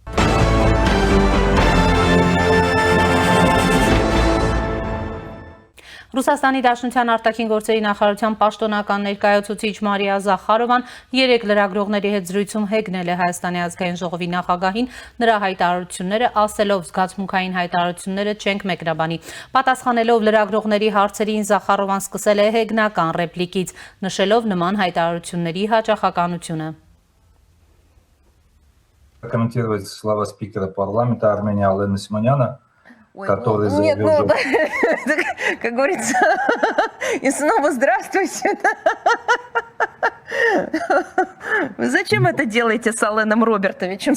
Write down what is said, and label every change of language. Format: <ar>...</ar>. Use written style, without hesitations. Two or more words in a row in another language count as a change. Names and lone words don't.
<hy>Ռուսաստանի Դաշնության արտաքին գործերի նախարարության պաշտոնական ներկայացուցիչ Մարիա Զախարովան 3 լրագրողների հետ զրույցում հեգնել է Հայաստանի ազգային ժողովի նախագահին նրա հայտարարությունները, ասելով զգացմունքային հայտարարությունները չենք մեկնաբանի։ Պատասխանելով լրագրողների հարցերին Զախարովան սկսել է հեգնական ռեպլիկից, նշելով նման հայտարարությունների հաճախականությունը։</hy> <ru>Комментировать слова спикера парламента Армения Алена Симоняна, который заявил... Нет, как говорится, и снова здравствуйте. Вы зачем это делаете с Аленом Робертовичем?</ru>